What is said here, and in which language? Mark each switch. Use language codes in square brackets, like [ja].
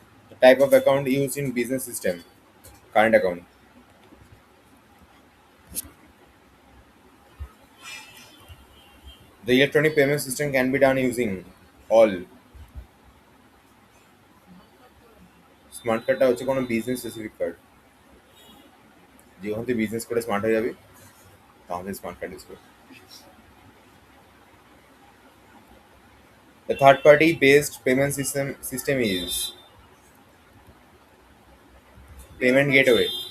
[en] The type of account used in business system. Current account. The electronic payment system can be done using all. [bn] Smart কার্ডটা হচ্ছে কোনো business specific card, যখন তুই business করে smart হয়ে যাবি তাহলে স্মার্ট কার্ড ইউজ করবি। [en] The third party based payment system is payment gateway.